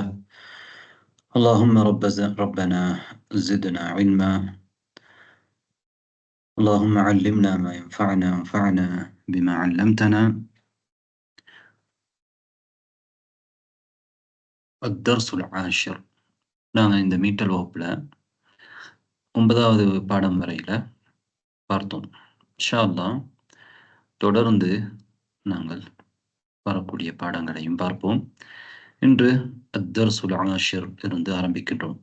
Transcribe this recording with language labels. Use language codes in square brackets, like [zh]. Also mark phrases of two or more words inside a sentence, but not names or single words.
[ar] اللهم ربنا زدنا علما. اللهم علمنا ما ينفعنا وانفعنا بما علمتنا. الدرس العاشر. [ta] நாங்கள் இந்த மீட்டல் வகுப்புல 9வது பாடம் வரையில பார்த்தோம். [ar] إن شاء الله [ta] தொடர்ந்து நாங்கள் வரக்கூடிய பாடங்களையும் பார்ப்போம். இன்று [ar] الدرس العاشر [ta] இருந்து ஆரம்பிக்கின்றோம்.